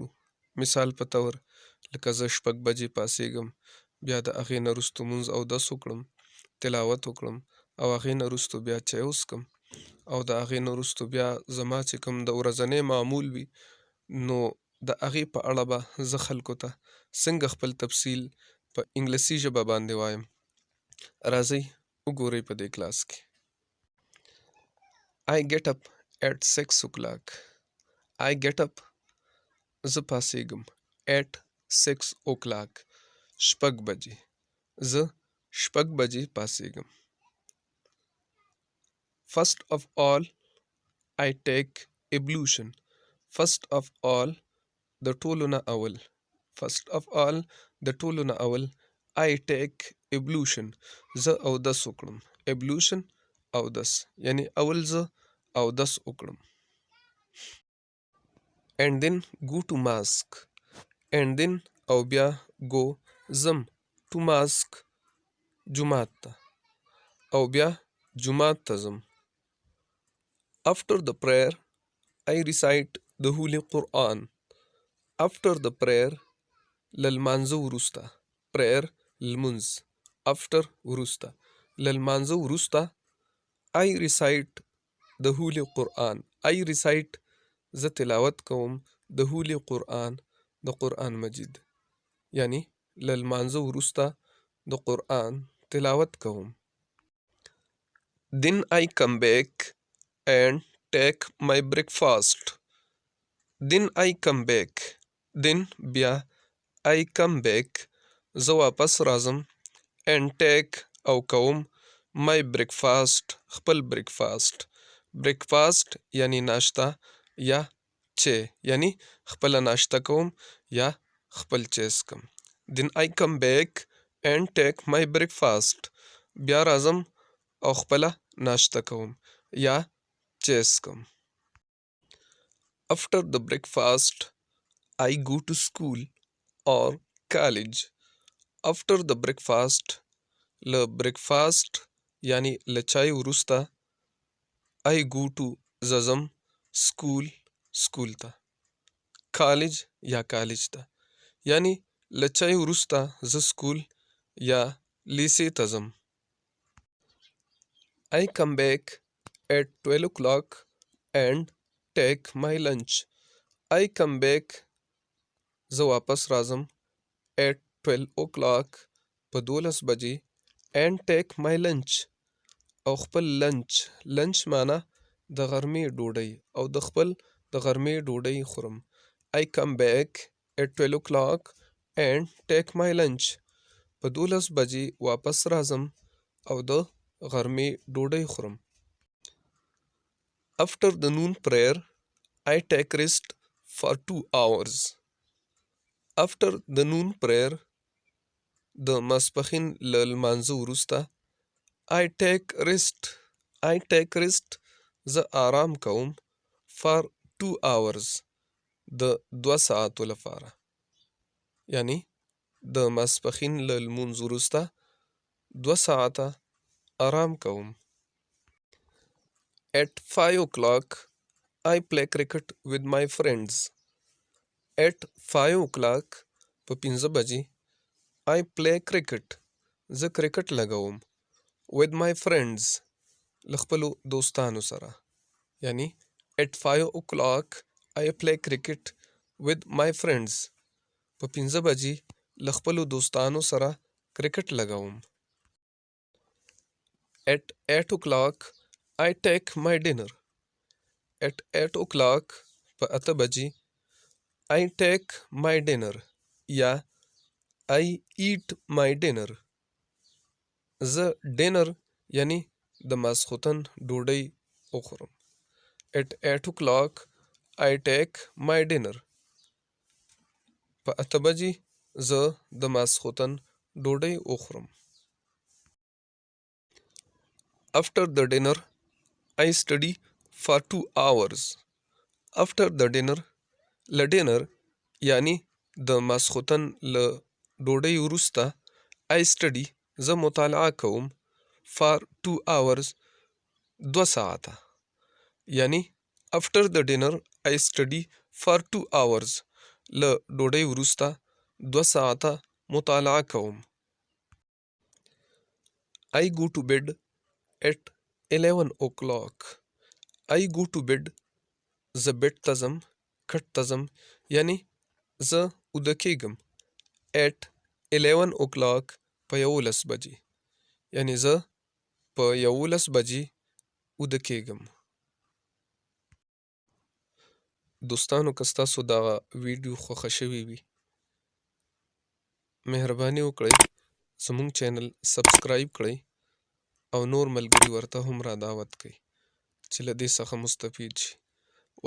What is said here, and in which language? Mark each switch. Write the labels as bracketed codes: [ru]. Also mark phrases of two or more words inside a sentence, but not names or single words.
[ps] مثال په طور لکه زه 6 بجې پاڅېږم، بیا د هغې نه وروستو مونځ اودس وکړم، تلاوت وکړم او هغې نه وروستو بیا چای وڅښم او د هغې نه وروستو بیا زما چې کوم د ورځنی معمول وي نو د هغې په اړه به زه خلکو ته څنګه خپل تفصیل په انګلیسي ژبه باندې وایم. راځئ وګورئ په دې کلاس کې. [en] I get up at 6 o'clock. I get up [ps] زه پاڅېږم [en] at 6 o'clock 6 بجې. [ps] زه 6 بجې پاڅېږم. [en] First of all, I take ablution. First of all, [ps] د ټولو نه اول. [en] First of all, [ps] د ټولو نه اول. [en] I take ablution. [ps] زه اودس وکړم. Ablution اودس. یعنی اول زه اودس وکړم. [en] And then go to mosque. And then [ps] او بیا [en] go زم to mosque [ps] جماعت ته. او بیا جماعت ته زم. [en] After the prayer, I recite the Holy Quran. After the prayer, [ps] للمانځه وروسته. prayer لمونځ. After وروسته. للمانځه وروسته [en] I recite the Holy Quran. I recite [ps] زه تلاوت کوم [en] the Holy Quran [ps] د قرآن مجید. یعنی للمانځه وروسته د قرآن تلاوت کوم. [en] Then I come back and take my breakfast. Then I come back. Then بیا I come back [ps] زه واپس راځم [en] and take [ps] او کوم [en] my breakfast خپل breakfast. [ps] breakfast یعنی ناشته یا چای. یعنی خپل ناشته کوم یا خپل چای څکم. [en] Then I come back and take my breakfast. [ps] بیا راځم او خپله ناشته کوم یا چای څکم. [en] After the breakfast, I go to school or college. After the breakfast, [ps] له breakfast یعنی له چای وروسته [en] I go to [ps] زم school ته. college یا college ته. یعنی له چای وروسته زه سکول یا لیسې ته ځم. [en] I come back at 12 o'clock and take my lunch. I come back [ps] زه واپس راځم [en] at 12 o'clock [ps] په 12 بجې [en] and take my lunch [ps] او خپل lunch معنا د غرمې ډوډۍ او د خپل د غرمې ډوډۍ خورم. [en] I come back at 12 o'clock and take my lunch. [ps] په 12 بجې واپس راځم او د غرمې ډوډۍ خورم. [en] After the noon prayer, I take rest for 2 hours. After the noon prayer, [ps] د ماسپښین له لمانځه وروسته [en] I take rest [ps] زه آرام کوم [en] for 2 hours [ps] د 2 ساعتو لپاره. یعنی د ماسپښین له لمونځ وروسته 2 ساعته آرام کوم. [en] At 5 o'clock, I play cricket with my friends. At 5 o'clock, [ps] په 5 بجې [en] I play cricket. [ps] زه کرکټ لګوم. [en] With my friends. [ps] له خپلو دوستانو سره. یعنی [en] at 5 o'clock I play cricket with my friends. [ps] په 5 بجې له خپلو دوستانو سره کرکټ لګوم. [en] At 8 o'clock I take my dinner. At 8 o'clock [ps] په 8 بجې [en] I take my dinner یا I eat my dinner. [ps] زه ډینر یعنی د ماسخوتن ډوډۍ وخورم. [en] At 8 o'clock I take my dinner. [ps] په 8 بجې زه د ماسخوتن ډوډۍ وخورم. [en] After the dinner I study for 2 hours. After the dinner [ps] له ډینر یعنی د ماسخوتن له ډوډۍ وروسته [en] I study [ps] زه مطالعه کوم [en] for 2 hours [ps] 2 ساعته. [en] یعنی after the dinner I study for 2 hours [ps] له ډوډۍ وروسته 2 ساعته مطالعه کوم. [en] I go to bed at 11 o'clock. [ps] I go to bed زه بیډ ته ځم کټ ته ځم یعنی زه اوده کېږم. [en] At 11 o'clock [ps] په 11 بجې یعنی زه په 11 بجې اوده کېږم. دوستانو که ستاسو دغه ویډیو خوښه شوې وي مهرباني وکړئ زموږ چینل سبسکرایب کړئ او نور ملګري ورته هم را دعوت کړئ چې له دې څخه مستفید شي.